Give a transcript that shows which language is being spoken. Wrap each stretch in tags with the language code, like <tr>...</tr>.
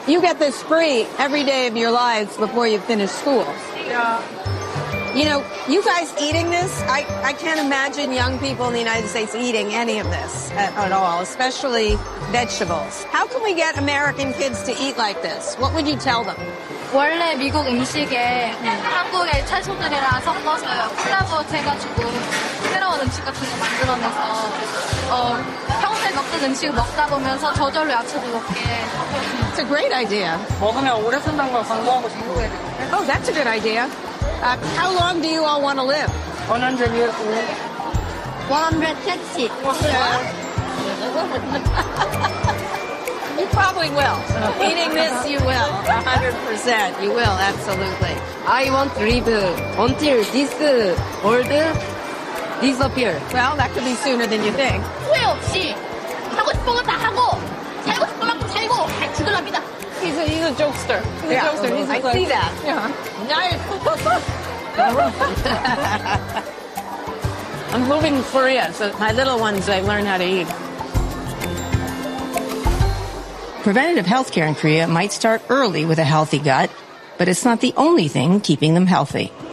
<en>You get this free every day of your lives before you finish school. Yeah. You know, you guys eating this, I can't imagine young people in the United States eating any of this at all, especially vegetables. How can we get American kids to eat like this? What would you tell them?</en> <ko>원래 미국 음식에 한국의 채소들이랑 섞어서요. 콜라보 해가지고 새로운 음식 같은 거 만들어내서 평소에 먹던 음식을 먹다 보면서 저절로 야채도 먹게.</ko> <en>It's a great idea.</en> <ko>먹으면 오래 쓴다는 걸 강조하고 싶은 거예요.</ko> <en>Oh, that's a good idea. How long do you all want to live? 100 years. 160. You probably will. Eating this, you will. 100%. You will, absolutely. I want to live until this world disappears. Well, that could be sooner than you think.</en> <ko>후회 없이 하고 싶은 거 다 하고 살고 싶은 만큼 살고 잘 죽으랍니다.</ko> <en>He's a jokester. I see that. Yeah. Nice. I'm moving to Korea, so my little ones, they learn how to eat. Preventative health care in Korea might start early with a healthy gut, but it's not the only thing keeping them healthy.</en>